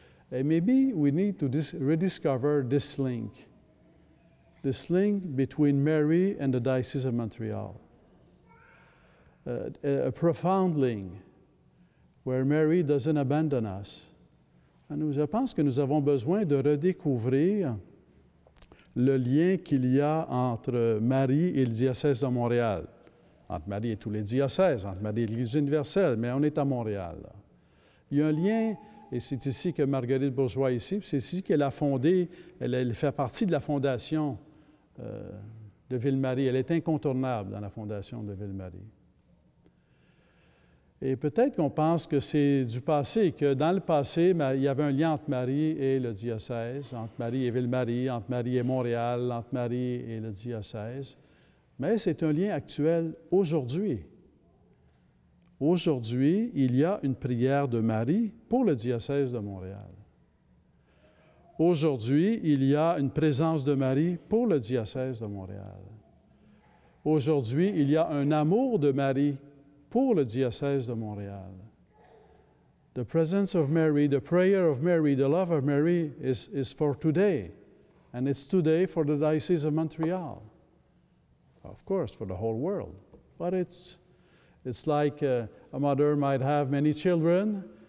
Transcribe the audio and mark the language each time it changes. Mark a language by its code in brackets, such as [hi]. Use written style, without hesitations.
[en] And maybe we need to rediscover this link between Mary and the Diocese of Montreal. A profound link where Mary doesn't abandon us, [fr] Je pense que nous avons besoin de redécouvrir le lien qu'il y a entre Marie et le diocèse de Montréal. Entre Marie et tous les diocèses, entre Marie et l'Église universelle, mais on est à Montréal. Là. Il y a un lien, et c'est ici que Marguerite Bourgeois est ici, c'est ici qu'elle a fondé, elle fait partie de la fondation de Ville-Marie. Elle est incontournable dans la fondation de Ville-Marie. Et peut-être qu'on pense que c'est du passé, que dans le passé, il y avait un lien entre Marie et le diocèse, entre Marie et Ville-Marie, entre Marie et Montréal, entre Marie et le diocèse. Mais c'est un lien actuel aujourd'hui. Aujourd'hui, il y a une prière de Marie pour le diocèse de Montréal. Aujourd'hui, il y a une présence de Marie pour le diocèse de Montréal. Aujourd'hui, il y a un amour de Marie pour le diocèse de Montréal. [en] The presence of Mary, the prayer of Mary, the love of Mary is for today. And it's today for the Diocese of Montreal. Of course, for the whole world. But it's like a mother might have many children.